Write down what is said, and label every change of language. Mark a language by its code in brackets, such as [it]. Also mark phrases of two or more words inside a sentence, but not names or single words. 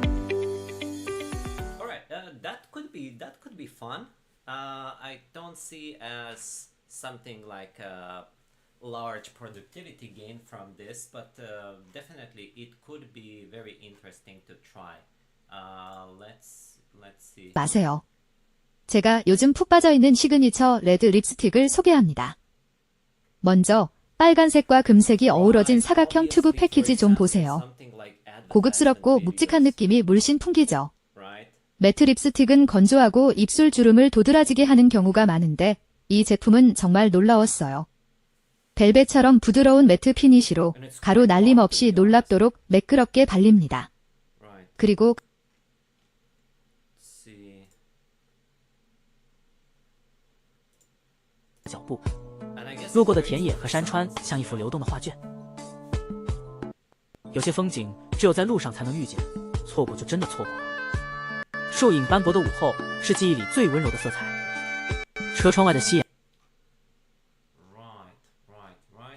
[en] All right, that could be fun. I don't see as something like a large productivity gain from this, but definitely it could be very interesting to try. Let's see. [ko] 마세요. 제가 요즘 푹 빠져있는 시그니처 레드 립스틱을 소개합니다. 먼저 빨간색과 금색이 어우러진 사각형 튜브 패키지 좀 보세요. 고급스럽고 묵직한 느낌이 물씬 풍기죠. 매트 립스틱은 건조하고 입술 주름을 도드라지게 하는 경우가 많은데 이 제품은 정말 놀라웠어요. 벨벳처럼 부드러운 매트 피니쉬로 가루 날림 없이 놀랍도록 매끄럽게 발립니다. 그리고 [zh] 脚步，路过的田野和山川像一幅流动的画卷。有些风景只有在路上才能遇见，错过就真的错过了。树影斑驳的午后是记忆里最温柔的色彩。车窗外的夕阳。 [en] Right.